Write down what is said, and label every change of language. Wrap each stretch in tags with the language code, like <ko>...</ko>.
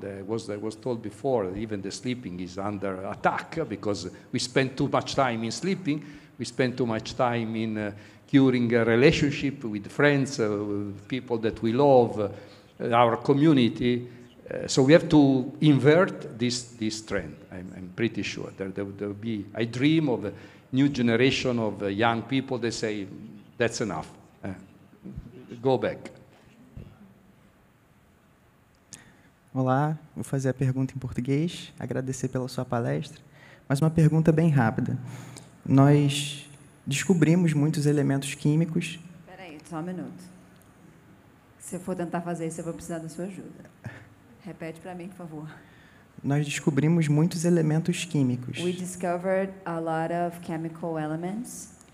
<en>I was told before, even the sleeping is under attack because we spend too much time in sleeping, we spend too much time in curing a relationship with friends, people that we love, our community. So we have to invert this trend. I'm pretty sure there will be. I dream of a new generation of young people that say, "That's enough. Go back."</en> <pt>Olá, vou fazer a pergunta em português, agradecer pela sua palestra, mas uma pergunta bem rápida. Nós Descobrimos muitos elementos químicos. Espera aí, só um minuto. Se eu for tentar fazer isso, eu vou precisar da sua ajuda. Repete para mim, por favor. Nós descobrimos muitos elementos químicos.</pt> <en>We discovered a lot of chemical elements.</en>